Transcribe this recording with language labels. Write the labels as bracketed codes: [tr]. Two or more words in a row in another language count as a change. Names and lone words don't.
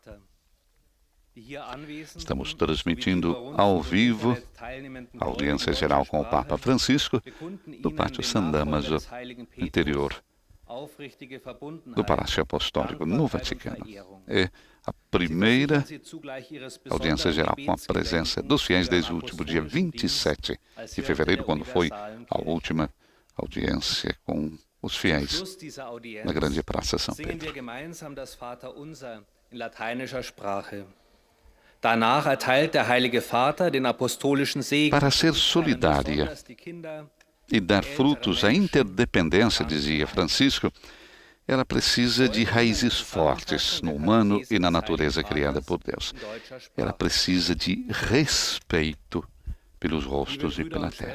[pt] Estamos transmitindo ao vivo a audiência geral com o Papa Francisco do Pátio San Damaso, interior do Palácio Apostólico no Vaticano. É a primeira audiência geral com a presença dos fiéis desde o último dia 27 de fevereiro, quando foi a última audiência com os fiéis na grande Praça São Pedro. [de] Danach erteilt der Heilige Vater den apostolischen Segen. [pt] Para ser solidária e dar frutos à interdependência, dizia Francisco, ela precisa de raízes fortes no humano e na natureza criada por Deus. Ela precisa de respeito pelos rostos e pela terra.